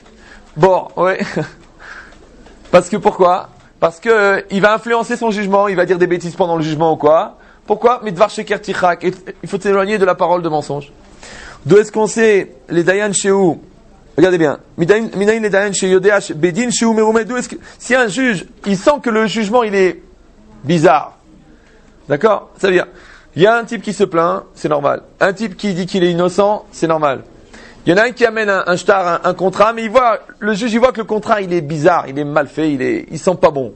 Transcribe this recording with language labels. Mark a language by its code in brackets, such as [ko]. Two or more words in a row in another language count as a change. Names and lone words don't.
[fr] Bon, ouais. Parce que pourquoi? Parce que il va influencer son jugement, il va dire des bêtises pendant le jugement ou quoi. [he] Pourquoi? מדבר שקר תרחק. [fr] Il faut s'éloigner de la parole de mensonge. D'où est-ce qu'on sait les [he] דיין שהוא? [fr] Regardez bien. [he] מניין לדיין שהוא יודע בדין שהוא מרומה. [fr] D'où est-ce que si un juge, il sent que le jugement il est bizarre. D'accord? Ça veut dire il y a un type qui se plaint, c'est normal. Un type qui dit qu'il est innocent, c'est normal. Il y en a un qui amène un shtar, un contrat, mais le juge il voit que le contrat il est bizarre, il est mal fait, il sent pas bon.